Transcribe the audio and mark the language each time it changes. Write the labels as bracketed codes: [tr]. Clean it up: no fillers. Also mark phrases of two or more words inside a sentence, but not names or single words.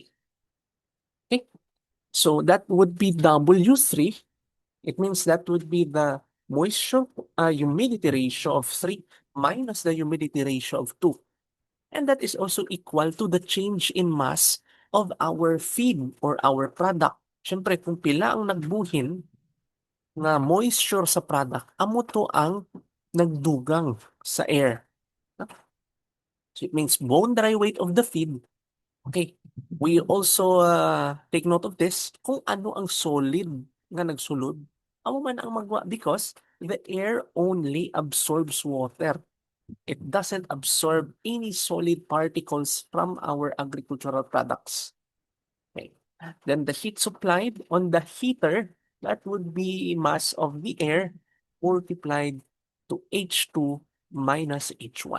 [en] Okay, so that would be W3. It means that would be the moisture humidity ratio of 3 minus the humidity ratio of 2. And that is also equal to the change in mass of our feed or our product. [hil] Siyempre, kung pila ang nagbuhin na moisture sa product, amo to ang nagdugang sa air. [en] So it means bone dry weight of the feed. Okay. We also take note of this [hil] kung ano ang solid nga nagsulod. Amo man ang magwa [en] because the air only absorbs water. It doesn't absorb any solid particles from our agricultural products. Okay. Then the heat supplied on the heater, that would be mass of the air multiplied to H2 minus H1.